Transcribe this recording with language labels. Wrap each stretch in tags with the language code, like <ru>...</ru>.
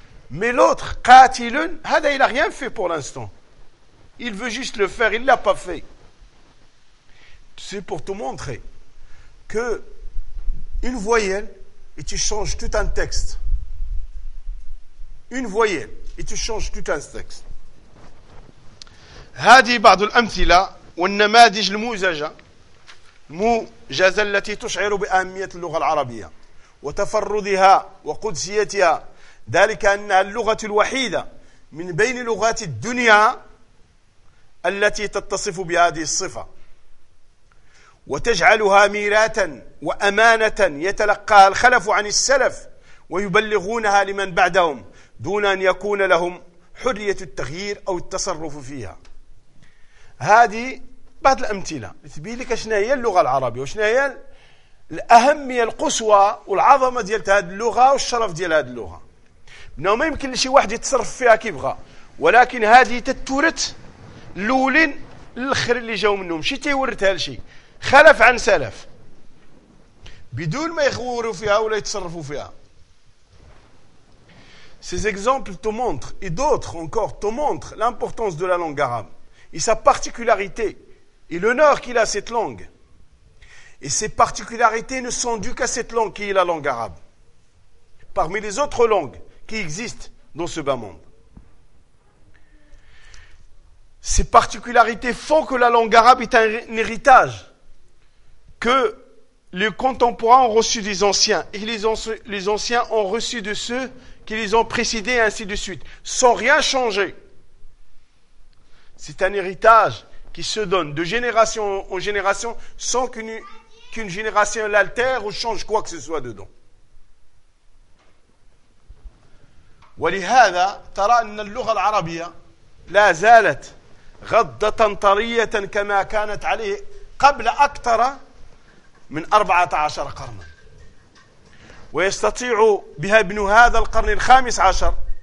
<fr>Mais l'autre, Qatilun, hada, il n'a rien fait pour l'instant. Il veut juste le faire, il ne l'a pas fait. C'est pour te montrer que une voyelle et tu changes tout un texte. Une voyelle et tu changes tout un texte.</fr> <ar>هذه بعض الأمثلة والنماذج الموجزة موجزة التي تشعر بأهمية اللغة العربية وتفردها وقدسيتها. ذلك أنها اللغة الوحيدة من بين لغات الدنيا التي تتصف بهذه الصفة. وتجعلها ميراثا وأمانة يتلقاها الخلف عن السلف ويبلغونها لمن بعدهم دون أن يكون لهم حرية التغيير أو التصرف فيها. هذه بعض الأمثلة تبين لك شنو هي اللغة العربية وشنو هي الأهمية القصوى والعظمة ديال هذه اللغة والشرف ديال هذه اللغة. إنه ما يمكن لشي واحد يتصرف فيها كيبغى، ولكن هذه تتورث الأولين الآخر اللي جاوا منهم، شي تيورث هالشي خلف عن سلف بدون ما يغوروا فيها ولا يتصرفوا فيها.</ar> <fr>Ces exemples te montrent et d'autres encore te montrent l'importance de la langue arabe et sa particularité et l'honneur qu'il a à cette langue. Et ses particularités ne sont dues qu'à cette langue qui est la langue arabe. Parmi les autres langues qui existent dans ce bas monde, ces particularités font que la langue arabe est un héritage que les contemporains ont reçu des anciens, et les anciens ont reçu de ceux qui les ont précédés, et ainsi de suite, sans rien changer. C'est un héritage qui se donne de génération en génération, sans qu'une génération l'altère ou change quoi que ce soit dedans.</fr> <ar>ولهذا ترى أن اللغة العربية لا زالت غضة طرية كما كانت عليه قبل أكثر من 14 قرنا، ويستطيع بها ابن هذا القرن الخامس عشر.</ar>